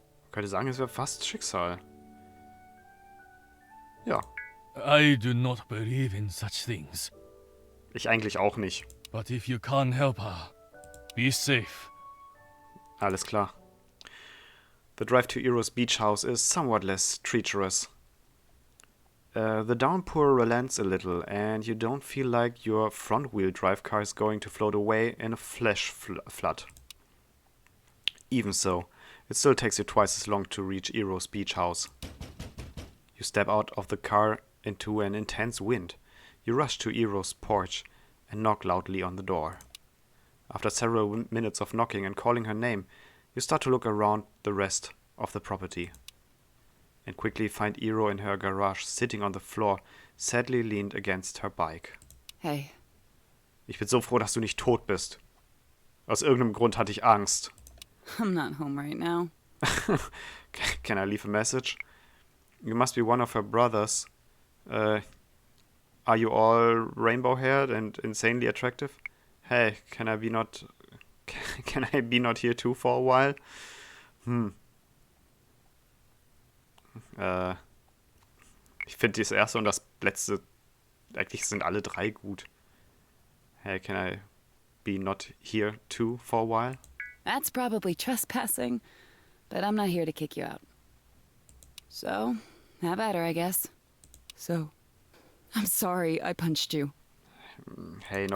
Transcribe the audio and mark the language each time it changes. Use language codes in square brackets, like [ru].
[de] Könnte sagen, es wäre fast Schicksal. Ja, [en] I do not believe in such things. [de] ich eigentlich auch nicht. [en] But if you can't help her, be safe. [de] Alles klar. [en] The drive to Iro's beach house is somewhat less treacherous. The downpour relents a little, and you don't feel like your front-wheel drive car is going to float away in a flash flood. Even so, it still takes you twice as long to reach Iro's beach house. You step out of the car into an intense wind. You rush to Eero's porch and knock loudly on the door. After several minutes of knocking and calling her name, you start to look around the rest of the property and quickly find Eero in her garage sitting on the floor, sadly leaned against her bike. Hey. [de] Ich bin so froh, dass du nicht tot bist. Aus irgendeinem Grund hatte ich Angst. [en] I'm not home right now. Can I leave a message? You must be one of her brothers. Are you all rainbow-haired and insanely attractive? Hey, can I be not here too for a while? [de] Ich finde das erste und das letzte, eigentlich sind alle drei gut. [en] Hey, can I be not here too for a while? That's probably trespassing, but I'm not here to kick you out. So, have at her, I guess. So, I'm sorry I punched you. Hey, no